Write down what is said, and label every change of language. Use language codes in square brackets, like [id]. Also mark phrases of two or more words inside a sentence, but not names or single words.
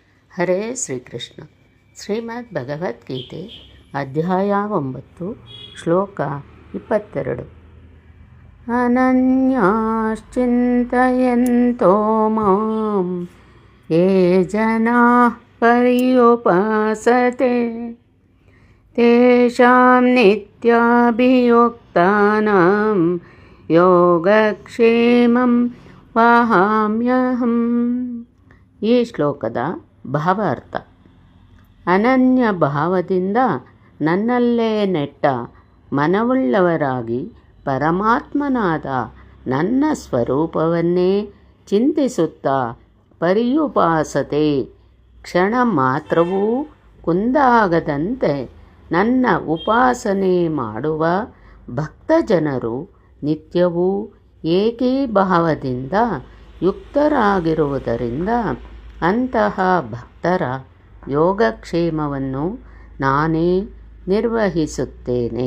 [kn] ಹರೇ ಶ್ರೀಕೃಷ್ಣ. ಶ್ರೀಮದ್ ಭಗವದ್ಗೀತೆ ಅಧ್ಯಾಯ 9 ಶ್ಲೋಕ 22. [sa] ಅನನ್ಯಾಶ್ಚಿಂತಯಂತೋ ಮಾಂ ಯೇ ಜನಾಃ ಪರ್ಯುಪಾಸತೆ ತೇಷಾಂ ನಿತ್ಯಾಭಿಯುಕ್ತಾನಾಂ ಯೋಗಕ್ಷೇಮಂ ವಹಾಮ್ಯಹಂ. [kn] ಈ ಶ್ಲೋಕದ ಭಾವಾರ್ಥ: ಅನನ್ಯ ಭಾವದಿಂದ ನನ್ನಲ್ಲೇ ನೆಟ್ಟ ಮನವುಳ್ಳವರಾಗಿ ಪರಮಾತ್ಮನಾದ ನನ್ನ ಸ್ವರೂಪವನ್ನೇ ಚಿಂತಿಸುತ್ತಾ ಪರ್ಯುಪಾಸತೆ, ಕ್ಷಣ ಮಾತ್ರವೂ ಕುಂದಾಗದಂತೆ ನನ್ನ ಉಪಾಸನೆ ಮಾಡುವ ಭಕ್ತಜನರು ನಿತ್ಯವೂ ಏಕೀಭಾವದಿಂದ ಯುಕ್ತರಾಗಿರುವುದರಿಂದ ಅಂತಹ ಭಕ್ತರ ಯೋಗಕ್ಷೇಮವನ್ನು ನಾನೇ ನಿರ್ವಹಿಸುತ್ತೇನೆ.